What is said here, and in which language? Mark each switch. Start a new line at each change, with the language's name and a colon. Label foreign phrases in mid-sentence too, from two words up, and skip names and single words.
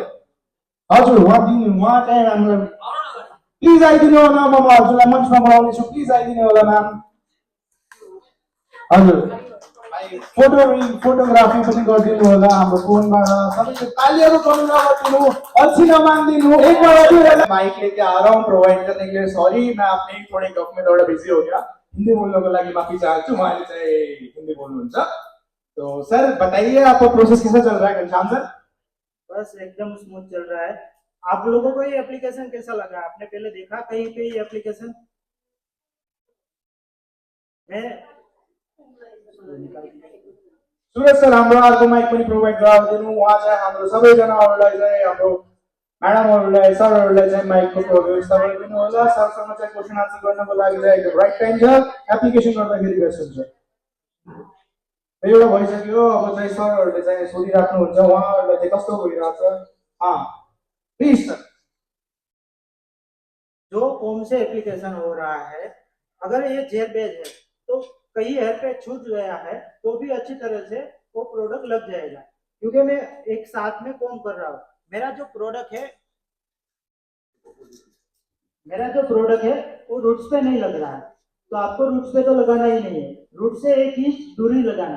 Nepali: हजुर उहाँ दिनु, उहाँ चाहिँ हामीलाई प्लिज आइदिनु होला। म हजुरलाई मञ्चमा बोलाउने छु, प्लिज आइदिनु होला म्याम। हजुर फोटोग्राफी पनि गरिदिनु होला हाम्रो फोनबाट। सबैले तालीहरू गर्नु नगर्दिनु, अल्छी नमान्दिनु।
Hindi: एक बार माइक लेके आ रहा हूँ प्रोवाइड करने के लिए, सॉरी मैं अपने थोड़े गप में थोड़ा बिजी हो गया।
Nepali: हिंदी बोल्नको लागि माफी चाहन्छु, उहाँले चाहिँ हिंदी बोल्नुहुन्छ।
Hindi: तो सर बताइए आपका प्रोसेस कैसा चल रहा है घनश्याम सर? बस एकदम स्मूथ चल रहा है। आप लोगों को ये एप्लीकेशन कैसा लगा? आपने पहले देखा कहीं पे ये एप्लीकेशन? मैं
Nepali: सुरेश सर हाम्रो अर्को माइक पनि प्रोभाइड गराइदिनु। उहाँ चाहिँ हाम्रो सबैजनाहरूलाई चाहिँ हाम्रो म्याडमहरूलाई सरहरूलाई चाहिँ माइकको व्यवस्था गरिदिनु होला। सरसँग चाहिँ क्वेसन आन्सर गर्नको लागि चाहिँ एकदम
English: right time
Nepali: छ, एप्लिकेसन गर्दाखेरि बेस्ट हुन्छ। एउटा भइसक्यो, अब चाहिँ सरहरूले चाहिँ सोधिराख्नुहुन्छ उहाँहरूलाई चाहिँ कस्तो भइरहेछ। प्लिज सर।
Hindi: जो कौन से एप्लीकेशन हो रहा है, अगर ये जेल बेस है तो कहीं हेयर पे छूट गया है तो भी अच्छी तरह से वो प्रोडक्ट लग जाएगा, क्योंकि मैं एक साथ में कॉम कर रहा हूँ। मेरा जो प्रोडक्ट है वो रूट्स पे नहीं लग रहा है, तो आपको रूट्स पे तो लगाना ही नहीं है, रूट से 1 इंच दूरी लगाना।